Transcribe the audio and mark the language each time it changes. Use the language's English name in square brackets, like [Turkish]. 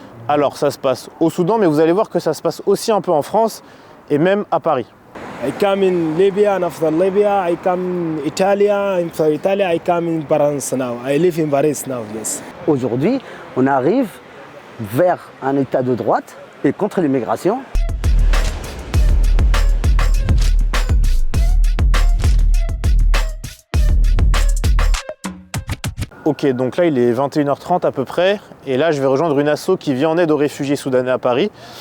[French] Alors ça se passe au Soudan, mais vous allez voir que ça se passe aussi un peu en France et même à Paris. [English] I come in Libya, and after Libya, I come in Italy. After Italy, I come in Paris now. I live in Paris now, yes. [French] Aujourd'hui, on arrive vers un état de droite et contre l'immigration. Ok, donc là il est 21h30 à peu près, et là je vais rejoindre une asso qui vient en aide aux réfugiés soudanais à Paris.